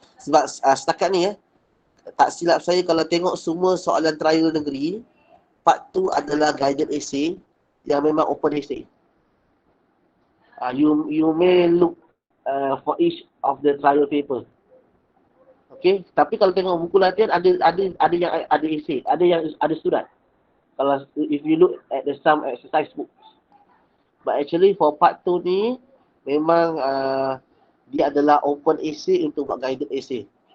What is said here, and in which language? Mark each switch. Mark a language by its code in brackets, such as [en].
[ms] Sebab setakat ni tak silap saya kalau tengok semua soalan trial negeri, part 2 adalah guided essay yang memang open essay. [en] You may look for each of the trial paper. [ms] Okay, tapi kalau tengok buku latihan ada yang ada essay, ada yang ada surat. [en] Kalau if you look at the some exercise books. But actually for part 2 [ms] ni memang dia adalah [en] open essay untuk buat guided essay.